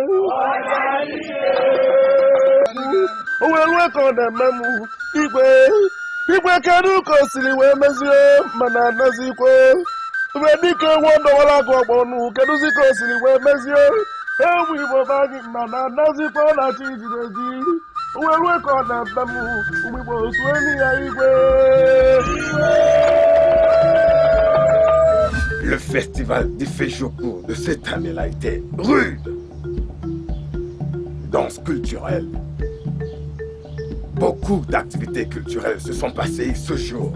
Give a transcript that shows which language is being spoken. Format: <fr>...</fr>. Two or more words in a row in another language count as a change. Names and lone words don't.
<ig>o wee rue ka ọ na-eme m igwe kedu ka o siri wee mezie mana anazikwe mgbe dike nwe ọdọwara agụ ọgbọ ọnụ kedụzi ka o siri wee mezie ewu igbo bagị mana anazikwe ọ na-achị ijiri eji o wee rue ka ọ na-eme m ụmụ igbo otu enyi ya igwe.</ig> <fr>Le festival d'Ifejoko de cette année-là était rude. Danse culturelle. Beaucoup d'activités culturelles se sont passées ce jour.</fr>